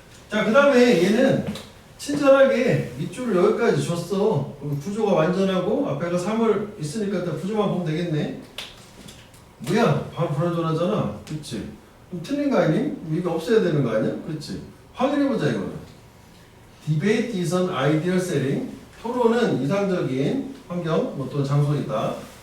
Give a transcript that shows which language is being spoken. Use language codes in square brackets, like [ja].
[ko] 자, 그 다음에 얘는 친절하게 밑줄을 여기까지 줬어. 그럼 구조가 완전하고 앞에가 3을 있으니까 일단 구조만 보면 되겠네. 뭐야? 바로 불완전하잖아. 그치? 그럼 틀린 거 아니? 이게 없어야 되는 거 아니야? 그치? 확인해보자 이거는. [en] Debate is an ideal setting. [ko] 토론은 이상적인 환경, 뭐 또 장소이다.